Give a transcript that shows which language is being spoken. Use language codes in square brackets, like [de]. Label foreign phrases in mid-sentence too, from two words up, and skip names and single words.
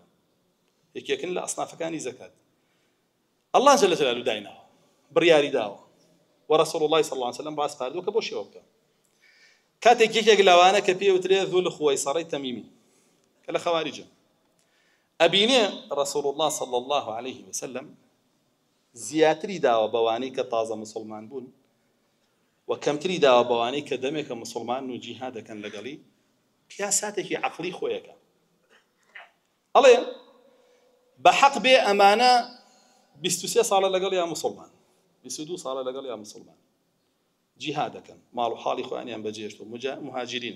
[ckb] یەکێکن لە ئەسنافەکانی زەکات [ar] ئەڵڵا جەلە جەلالوهو [ckb] دایناوە، بڕیاری داوە و [ar] ڕەسوڵ الله صلی الله علیه وسلم [ckb] ڕاستپاردووە کە بۆ شێوە بکە. کاتێک یەکێک لەوانە کە پێوترێ ذو خوەیسەڕەی تەمیمی کە لە خەواریجە ئەبینێ [ar] ڕەسوڵ الله صلی الله عليه وسلم [ckb] زیاتری داوە بەوانەی کە تازە مسلمان بوون و کەمتری داوە بەوانەی کە دەمێکە مسلمان و جیهاد دەکەن لەگەڵی. قیاساتێکی عەقلی خۆیەکە. ئەڵێ بەحەق بێ ئەمانە 23 ساڵە لەگەڵ یا مسلمان، 22 ساڵە لەگەڵ یا مسلمان جیهاد دەکەن، ماڵ و حاڵی خۆیانیان بەجێشت و مهاجرینن.